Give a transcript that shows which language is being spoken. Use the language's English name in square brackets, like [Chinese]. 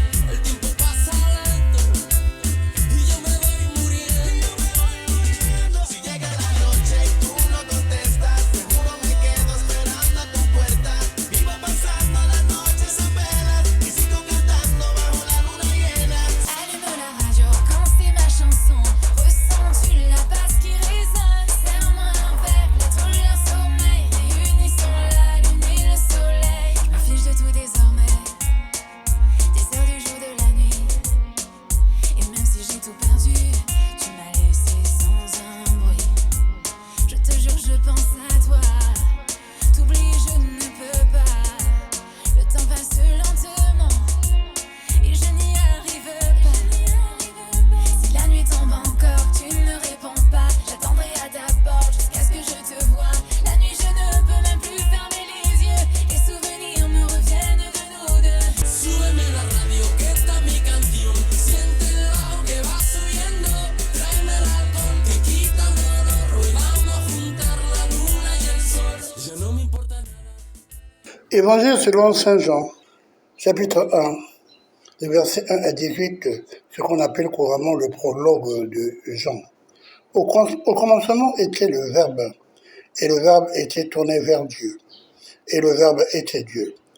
[Spanish] El tiempo pasa lento y yo me voy muriendo. Si llega la noche y tú no contestas, seguro me quedo esperando a tu puerta. Vivo pasando las noches en velas y sigo cantando bajo la luna llena. [French] Allume la radio, quand c'est ma chanson. Ressens-tu la basse qui résonne? Serre-moi un verre, lettre un sommeil. Réunissons la lune et le soleil. Je me fiche de tout désormais, des heures du jour, de la nuit. Et même si j'ai tout perdu, tu m'as laissé sans un bruit. Je te jure, je pense à toi. T'oublier, je ne peux pas. Le temps passe lentement et je n'y arrive pas. Si la nuit tombe encore, tu ne réponds pas. J'attendrai à ta porte jusqu'à ce que je te voie. La nuit, je ne peux même plus fermer les yeux. Les souvenirs me reviennent de nous deux. [Spanish] Súbeme la radio, que esta es mi canción. Siente el bajo que va subiendo. Tráeme el alcohol que quita el dolor. Hoy vamos a juntar la luna y el sol. Ya no me importa nada. [French] Évangile selon Saint Jean, chapitre 1, les versets 1 à 18, ce qu'on appelle couramment le prologue de Jean. Au commencement était le Verbe, et le Verbe était tourné vers Dieu, et le Verbe était Dieu.